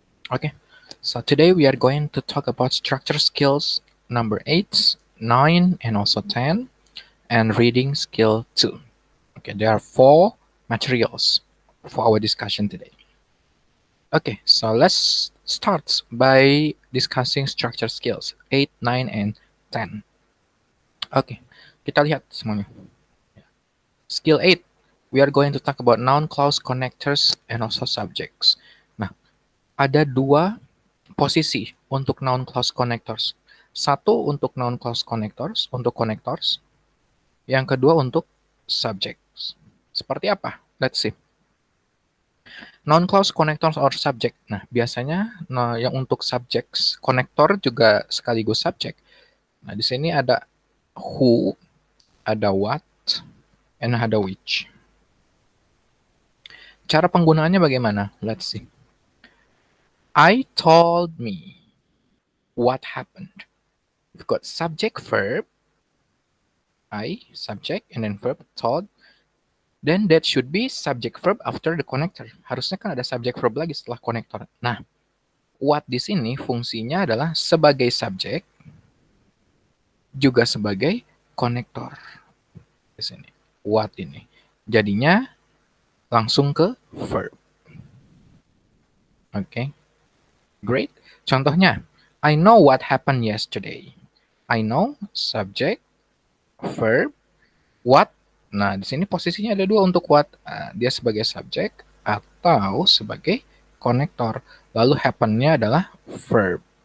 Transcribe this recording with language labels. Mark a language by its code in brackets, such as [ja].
[en] Okay, so today we are going to talk about structure skills number 8, 9, and also 10, and reading skill 2. Okay, there are 4 materials for our discussion today. Okay, so let's start by discussing structure skills 8, 9, and 10. [id] Oke, kita lihat semuanya. [en] Skill 8, we are going to talk about noun clause connectors and also subjects. [id] Nah, ada 2 posisi untuk noun clause connectors. Satu untuk noun clause connectors, untuk connectors. Yang kedua untuk subjects. Seperti apa? [en] Let's see. Noun clause connectors or subject. [id] Nah, biasanya yang untuk subjects, connector juga sekaligus subject. Nah, di sini ada who, ada what, and ada which. Cara penggunaannya bagaimana? [en] Let's see. I told me what happened. We've got subject verb, I, subject, and then verb, told. Then that should be subject verb after the connector. [id] Harusnya kan ada subject verb lagi setelah connector. Nah, what di sini fungsinya adalah sebagai subjek, juga sebagai konektor. Di sini, what ini. Jadinya langsung ke verb. [en] Oke, great. [id] Contohnya, [en] I know what happened yesterday. I know, subject, verb, what. [id] Nah, di sini posisinya ada 2 untuk what. Dia sebagai subjek atau sebagai konektor. Lalu happen-nya adalah verb.